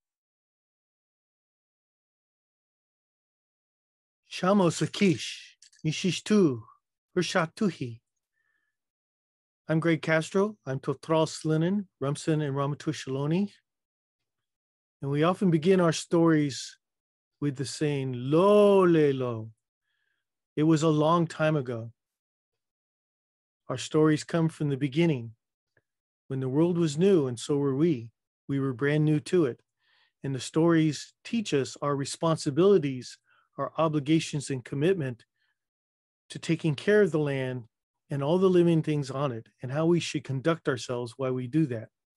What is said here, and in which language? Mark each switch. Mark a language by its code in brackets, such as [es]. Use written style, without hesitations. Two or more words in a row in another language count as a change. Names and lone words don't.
[css] Shamo Sakish, Nishishtu, Rishatuhi. [en] I'm Gregg Castro. I'm Totral Slinen, Rumson, and Ramatush-Shaloni. And we often begin our stories with the saying, [css] Lo le lo. [en] It was a long time ago. Our stories come from the beginning, when the world was new, and so were we. We were brand new to it. And the stories teach us our responsibilities, our obligations and commitment to taking care of the land and all the living things on it, and how we should conduct ourselves while we do that.